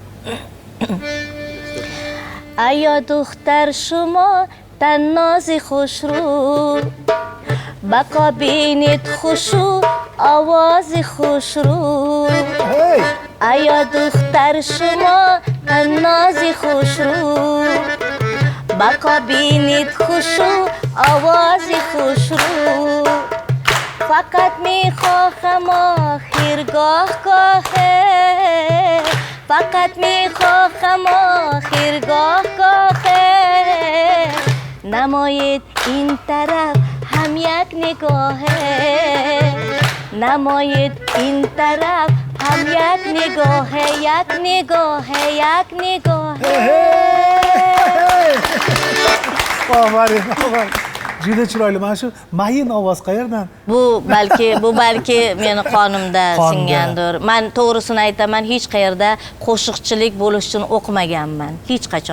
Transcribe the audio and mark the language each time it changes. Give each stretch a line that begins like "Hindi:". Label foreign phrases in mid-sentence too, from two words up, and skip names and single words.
Tajik: Аё духтар шумо таннози хушру бақо бинит хушу овози хушру аё духтар шумо таннози хушру бақо бинит хушу овози хушру фақат
Persian: میخواهم آخر گاه فقط میخواهم آخر گاه نماید این طرف هم یک نگاهه نماید این طرف هم یک نگاهه یک نگاهه یک نگاهه
Uzbek: Aferin. Juda chiroyli. Mana shu mayin ovoz qayerdan? Bu balki meni qonimda singandir. Men to'g'risini aytaman, hech qayerda qo'shiqchilik bo'lish uchun o'qimaganman, hech qachon.